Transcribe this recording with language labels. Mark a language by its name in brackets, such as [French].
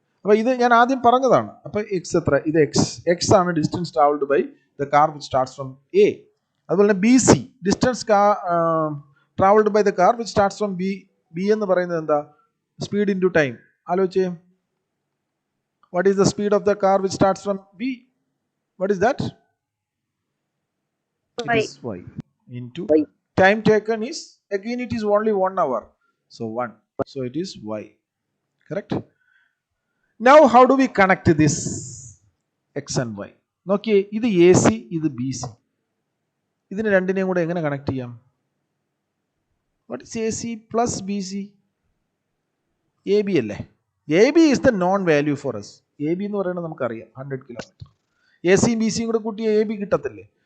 [Malayalam] അപ്പോൾ ഇത് ഞാൻ ആദ്യം പറഞ്ഞതാണ്. അപ്പോൾ എക്സ് എത്ര? ഇത് എക്സ് ആണ് [English] Distance travelled by the car which starts from A. [Malayalam] അതുപോലെ തന്നെ [English] B C distance travelled by the car which starts from B. [Malayalam] B എന്ന് പറയുന്നത് എന്താ? [English] Speed into time. ആലോചിച്ചേ, what is the speed of the car which starts from B? What is that? It is y into time taken is again it is only 1 hour, so 1, so it is y. Correct? Now how do we connect this x and y? [Malayalam] നോക്കിയേ, ഇത് A C, ഇത് B C. ഇതിന് രണ്ടിനെയും കൂടെ എങ്ങനെ connect ചെയ്യാം? [English] What is A C plus B C? [Malayalam] A B അല്ലേ? [English] A B is the known value for S. [Malayalam] A B എന്ന് പറയുന്നത് നമുക്കറിയാം 100 കിലോമീറ്റർ. എ സിയും ബി സിയും കൂടെ കൂട്ടി എ ബി കിട്ടത്തില്ലേ?